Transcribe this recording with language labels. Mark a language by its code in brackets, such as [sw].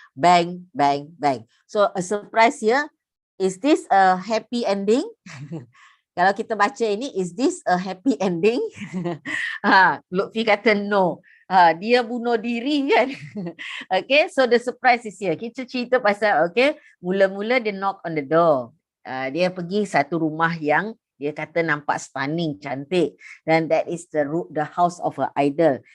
[en] Bang, bang, bang. So a surprise here. Is this a happy ending? [ms] Kalau kita baca ini, [en] is this a happy ending? Lutfi kata no. [ms] Dia bunuh diri kan. [en] Okay, so the surprise is here. [ms] Kita cerita pasal, okay, mula-mula dia [en] knock on the door. [ms] Dia pergi satu rumah yang dia kata nampak stunning, cantik. [en] Dan that is the house of her idol.